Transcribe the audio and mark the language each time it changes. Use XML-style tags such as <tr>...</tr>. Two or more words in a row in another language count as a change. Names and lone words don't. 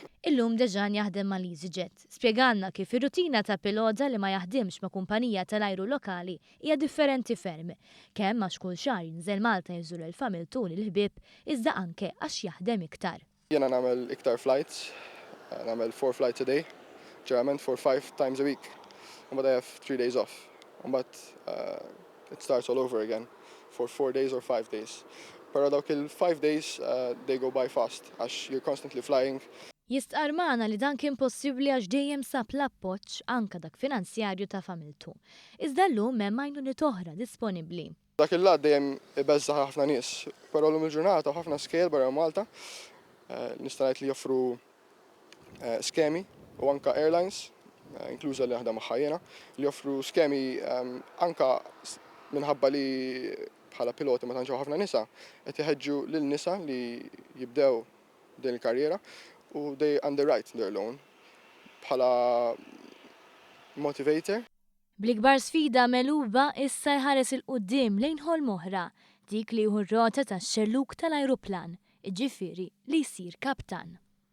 <mt>Illum Dejan jaħdem mal EasyJet. Spjegalna kif ir-rutina ta' pilota li ma jaħdimx ma' kumpanija tal-ajru lokali hija differenti ferm. Kemm għax kull xahar jinżel Malta jżur il-familtu u l-ħbieb iżda anke għax jaħdem iktar. Jiena nagħmel iktar flights, nagħmel</mt> <en>4 flights a day,</en> <mt>ġeneralment</mt> <en>5 times a week. But I have 3 days off. But it starts all over again for 4 days or 5 days.</en> <mt>Pero dawk il-5</mt> <en>days they go by fast għax you're constantly flying.</en> <mt>Jistqar magħna li dan kien possibbli għax dejjem sab l-appoġġ anke dak finanzjarju ta' familtu. Iżda llum hemm għajnuniet oħra disponibbli. Dak il-lat dejjem ibeżżaħ ħafna nies, però llum il-ġurnata ħafna scale barra Malta. Nista' ngħid li joffru skemi u anke airlines, inkluża li naħdem magħha jiena, li joffru skemi anke minħabba li bħala piloti ma tantx ħafna nisa qed iħeġġu lil nisa li jibdew din il-karriera u</mt> <en>they underwrite their loan</en> <mt>bħala motivator. Bl-ikbar sfida meluba issa jħares il-qudiem lejn ħolm oħra, dik li jieħu r-rota tax-xelluk tal-ajruplan, jiġifieri li jsir kaptan.</mt>